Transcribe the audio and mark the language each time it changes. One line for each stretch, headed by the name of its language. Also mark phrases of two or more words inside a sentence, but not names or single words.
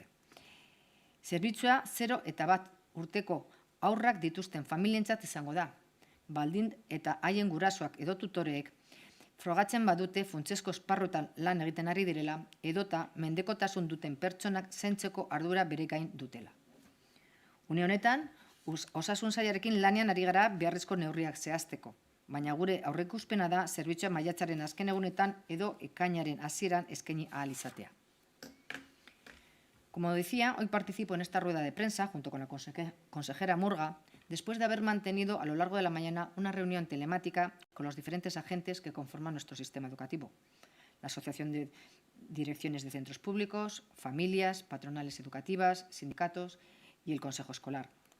Basque: Zerbitzua 0 eta 1 urteko haurrak dituzten familientzat izango da, baldin eta haien gurasoak edo tutoreek frogatzen badute funtsezko esparrutan lan egiten ari direla edota mendekotasun duten pertsonak zaintzeko ardura bere gain dutela. Une honetan, osasun sailarekin lanean ari gara beharrezko neurriak zehazteko, baina gure aurreikuspena da zerbitzua maiatzaren azken egunetan edo ekainaren hasieran eskaini ahal izatea.
Spanish: Como decía, hoy participo en esta rueda de prensa junto con la consejera Murga, después de haber mantenido a lo largo de la mañana una reunión telemática con los diferentes agentes que conforman nuestro sistema educativo. La Asociación de Direcciones de Centros Públicos, familias, patronales educativas, sindicatos y el Consejo Escolar.